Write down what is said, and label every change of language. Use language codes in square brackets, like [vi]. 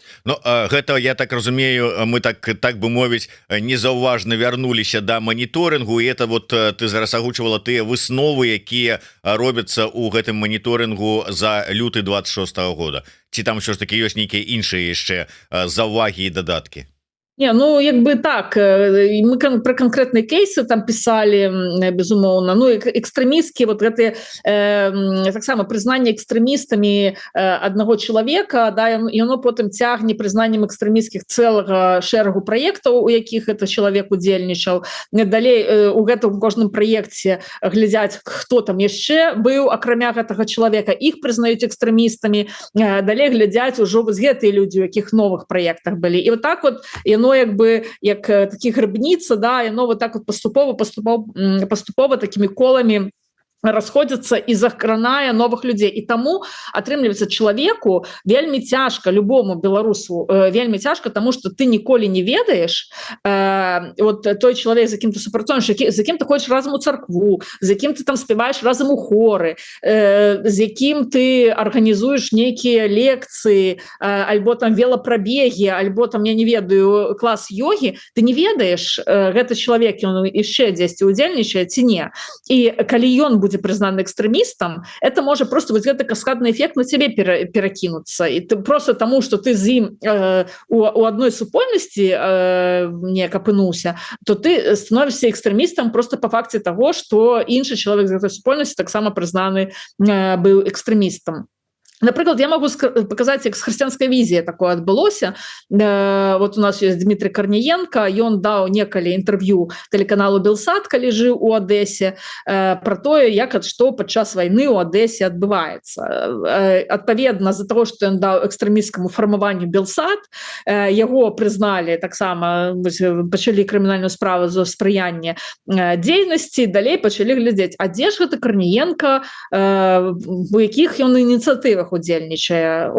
[be] Ну, гэта, я так разумею, мы так бы мовіць, незаўважна вярнуліся да маніторынгу, і [ru] это вот [be] ты зараз агучвала тыя высновы, якія робяцца ў гэтым маніторынгу за люты 26-го года. Ці там ўсё ж таки ёсць нейкія іншыя яшчэ заўвагі і дадаткі? [ru] Не, ну як бы так, мы про конкретные кейсы там писали, [be] безумоўна, [ru] ну экстремистские вот гэты [be] так само [ru] признание экстремистами одного человека, да, [be] яно потым цягне признаннем [ru] экстремистских [be] целага шэрагу проектаў, у якіх [ru] это человек [be] удзельнічаў. Далей у гэтым кожным проекте глядзяць, хто там яшчэ быў акрамя гэтага человека, іх признаюць экстремистами, далей глядзяць ужо вось гэтыя людзі, у якіх новых проектах былі. І вот так вот яно як бы як такі грыбніца, да, яно вот так вот поступова такими колами расходзяцца і закранае новых людзей. І таму атрымліваецца чалавеку вельмі цяжка, любому беларусу вельмі цяжка, таму што ты ніколі не ведаеш вот той чалавек, з якім ты супрацоўнічаеш, з якім ты ходзіш разам у царкву, з якім ты там спяваеш разам у хоры, з якім ты арганізуеш нейкія лекцыі, альбо там велапрабегі, альбо там, я не ведаю, клас йогі, ты не ведаеш, гэты чалавек, ён яшчэ дзесьці удзельнічае ці не. І калі ён будзе [ru] признаны экстремистом, это может просто вот это каскадный эффект на тебе перекинуться. И ты просто тому, что ты [be] з ім у [ru] одной супольности [be] не капынуўся, [ru] то ты становишься экстремистом просто по факте того, что [be] іншы [ru] человек з этой супольности таксама признаны был экстремистом. [be] Напрыклад, я могу показаць, як з хрысціянскай візіяй такое адбылося. [ru] Вот у нас есть [be] Дмитрий Корниенко, ён даў некалі інтэрв'ю тэлеканалу Белсат, калі жыў у Адэсе, про тое, як што падчас вайны ў Адэсе адбываецца. Адпаведна, з-за таго, што ён даў экстрэмісцкаму фармаванню Белсат, яго прызналі таксама, пачалі крымінальную справу за спрыянне дзейнасці, далей пачалі глядзець, а дзе ж гэта Корниенко, у якіх ён ініцыятывах удзельнічае.